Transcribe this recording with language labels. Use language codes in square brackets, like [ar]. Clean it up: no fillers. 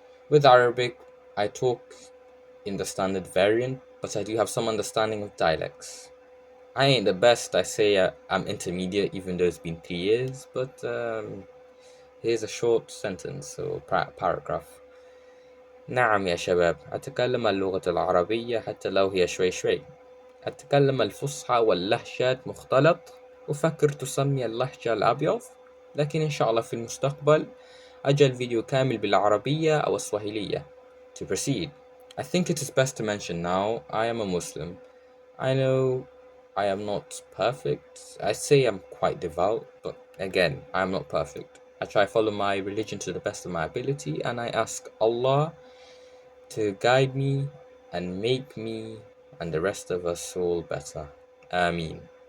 [en] With Arabic, I talk in the standard variant, but I do have some understanding of dialects. I ain't the best, I say I'm intermediate even though it's been 3 years, but here's a short sentence or paragraph. [ar] نعم يا شباب، أتكلم اللغة العربية حتى لو هي شوي شوي. أتكلم الفصحى واللهجات مختلط. أفكر تسمي اللهجة الأبيض، لكن إن شاء الله في المستقبل أجل فيديو كامل بالعربية أو السواحلية. [en] To proceed, I think it is best to mention now I am a Muslim. I know I am not perfect. I say I'm quite devout, but again, I am not perfect. I try to follow my religion to the best of my ability, and I ask Allah to guide me and make me and the rest of us all better. Ameen.